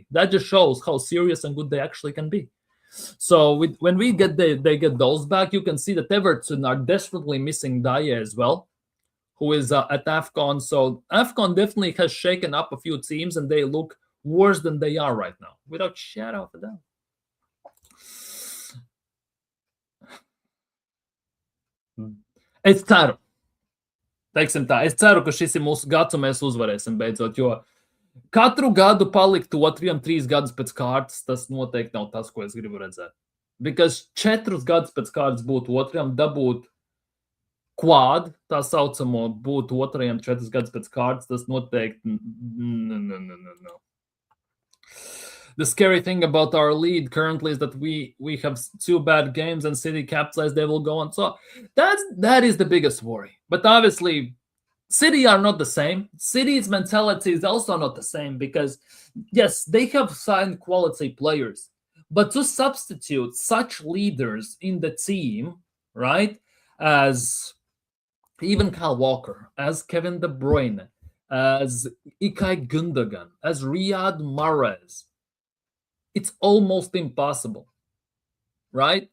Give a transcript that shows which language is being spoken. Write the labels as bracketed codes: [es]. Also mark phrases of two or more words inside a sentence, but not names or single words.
[en] That just shows how serious and good they actually can be. So when they get those back, you can see that Everton are desperately missing Daya as well, who is at AFCON. So AFCON definitely has shaken up a few teams, and they look worse than they are right now, without shadow of a doubt. [lv] Es ceru. Teiksim tā, es ceru, ka šis ir mūsu gads, un mēs uzvarēsim beidzot, jo katru gadu palikt 2, 3 gadus pēc kārtas, tas noteikti nav tas, ko es gribu redzēt. Because 4 gadus pēc kārtas būt otram, dabūt quad, tā saucamo, būt otrajam 4 gadus pēc kārtas, tas noteikti no. [en] The scary thing about our lead currently is that we have 2 bad games, and City capitalize, they will go on. So that is the biggest worry. But obviously, City are not the same. City's mentality is also not the same, because yes, they have signed quality players, but to substitute such leaders in the team, right, as even Kyle Walker, as Kevin De Bruyne, as Ilkay Gundogan, as Riyad Mahrez, it's almost impossible, right?